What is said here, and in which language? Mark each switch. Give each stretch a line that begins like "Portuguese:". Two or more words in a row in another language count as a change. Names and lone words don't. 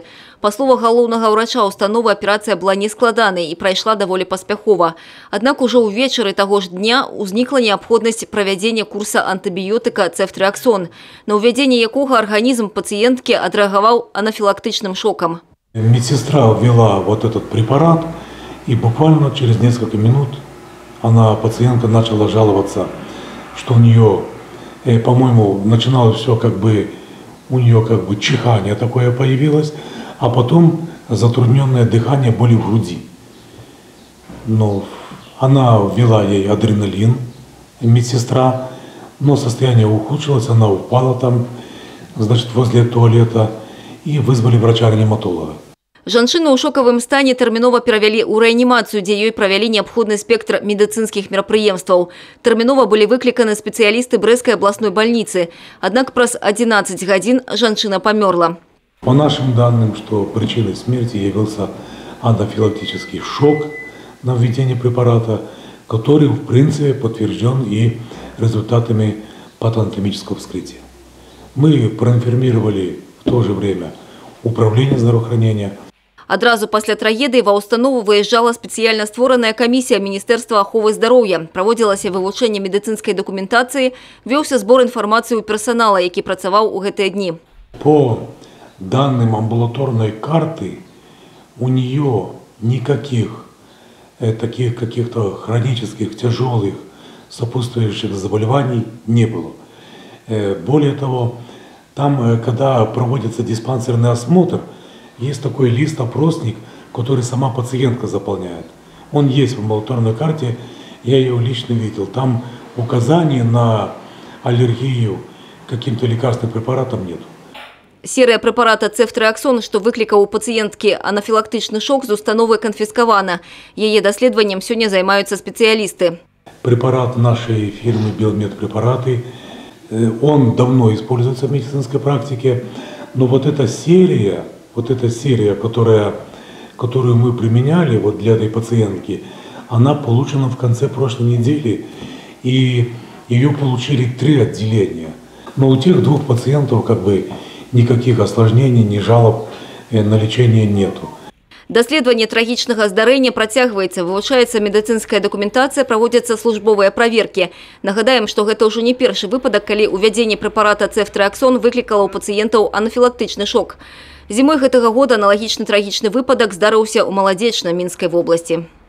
Belarusian: Па словах галоўнага ўрача установы, аперацыя была нескладанай і прайшла даволі паспяхова. Аднак ужо ўвечары таго ж дня ўзнікла неабходнасць правядзення курса антыбіётыка цефтріаксон, на ўвядзенне якога арганізм пацыенткі адрэагаваў анафілактычным шокам.
Russian: Медсестра ввела вот этот препарат, и буквально через несколько минут пациентка начала жаловаться, что у нее, по-моему, начиналось все у нее чихание такое появилось, а потом затрудненное дыхание, боли в груди. Но она ввела ей адреналин, медсестра, но состояние ухудшилось, она упала там, возле туалета, и вызвали врача-реаниматолога.
Belarusian: Жанчыну ў шокавым стане тэрмінова перавялі ў рэанімацыю, дзе ёй правялі неабходны спектр медыцынскіх мерапрыемстваў. Тэрмінова былі выкліканы спецыялісты Брэсцкай абласной бальніцы. Аднак праз 11 гадзін жанчына памёрла.
Russian: По нашим данным, что причиной смерти явился анафилактический шок на введение препарата, который в принципе подтвержден и результатами патоанатомического вскрытия. Мы проинформировали в то же время управление здравоохранения.
Belarusian: Адразу пасля трагедыі ва ўстанову выязджала спецыяльна створаная камісія Міністэрства аховы здароўя. Праводзілася вывучэнне медыцынскай дакументацыі, вёўся збор інфармацыі ў персанала, які працаваў у гэтыя дні.
Russian: По данным амбулаторной карты, у нее никаких таких каких-то хронических, тяжелых, сопутствующих заболеваний не было. Более того, там, когда проводится диспансерный осмотр, есть такой лист-опросник, который сама пациентка заполняет. Он есть в амбулаторной карте, я его лично видел. Там указаний на аллергию каким-то лекарственным препаратам нет.
Belarusian: Серыя препарата цефтріаксон, што выклікаў у пацыенткі анафілактычны шок, з установы канфіскавана. Яе даследаваннем сёння займаюцца спецыялісты.
Russian: Препарат нашей фирмы «Белмедпрепараты», он давно используется в медицинской практике, но вот эта серия, которую мы применяли для этой пациентки, она получена в конце прошлой недели, и ее получили 3 отделения. Но у тех 2 пациентов никаких осложнений, ни жалоб на лечение нету.
Belarusian: Даследаванне трагічнага здарэння працягваецца, вывучаецца медыцынская дакументацыя, праводзяцца службовыя праверкі. Нагадаем, што гэта ўжо не першы выпадак, калі ўвядзенне препарата цефтріаксон выклікала ў пацыентаў анафілактычны шок. Зімой гэтага года аналагічны трагічны выпадак здарыўся ў Маладзечна Мінскай вобласці.